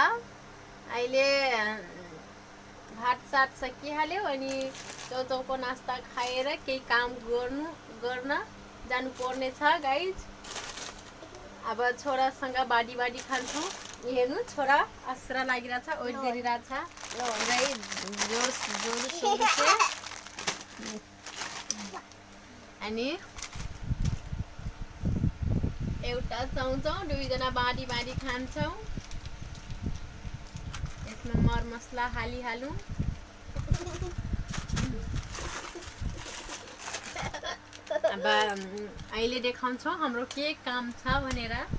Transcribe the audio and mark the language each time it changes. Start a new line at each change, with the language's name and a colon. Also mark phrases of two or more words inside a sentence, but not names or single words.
Nepali: अहिले भात सात सकिहाल्यो अनि चौचौको नास्ता खाएर केही काम गर्न जानु पर्ने छ गाइज। अब छोरासँग बाडी खान्छौँ। हेर्नु छोरा असरा लागिरहेछ, ओइट गरिरहेछ
Hindi: जोर सोर से।
Nepali: अनि एउटा चौचौ दुईजना बाडी खान्छौँ। यसमा मर मसला हालिहालौँ। अब अहिले देखाउँछौँ हाम्रो के काम छ भनेर।